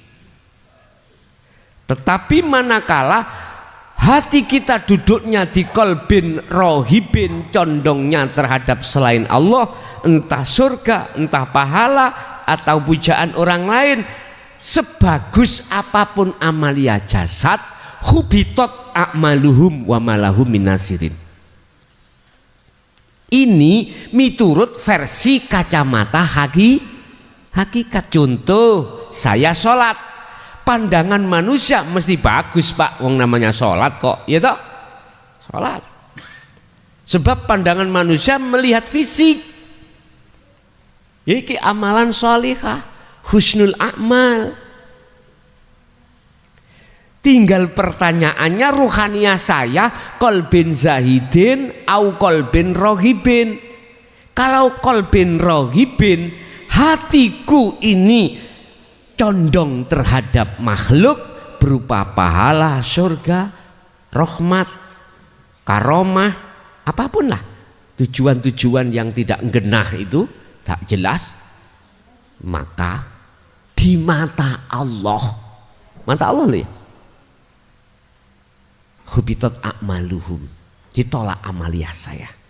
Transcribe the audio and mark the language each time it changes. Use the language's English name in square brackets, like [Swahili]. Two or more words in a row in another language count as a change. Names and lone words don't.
[Indonesian] Tetapi manakala hati kita duduknya di [Arabic] قلب راغب, [Indonesian] condongnya terhadap selain Allah, entah surga, entah pahala atau pujaan orang lain, sebagus apapun amalia jasad, [Arabic] حبطت أعمالهم وما لهم من ناصرين. [Indonesian] Ini miturut versi kacamata hakikat. Contoh, saya sholat, pandangan manusia mesti bagus Pak, wong namanya sholat kok, ya toh? Sholat. Sebab pandangan manusia melihat fisik. Iki amalan sholihah, [Arabic] حسن الأعمال. [Indonesian] Tinggal pertanyaannya, ruhaniyah saya [Arabic] قلب زاهد أو قلب راغب. [Indonesian] Kalau [Arabic] قلب راغب, [Indonesian] hatiku ini condong terhadap makhluk berupa pahala, surga, rahmat, karomah, apapun lah tujuan-tujuan yang tidak genah itu tak jelas, maka di mata Allah loh ya, [Arabic] حبطت أعمالهم, [Indonesian] ditolak amaliyah saya.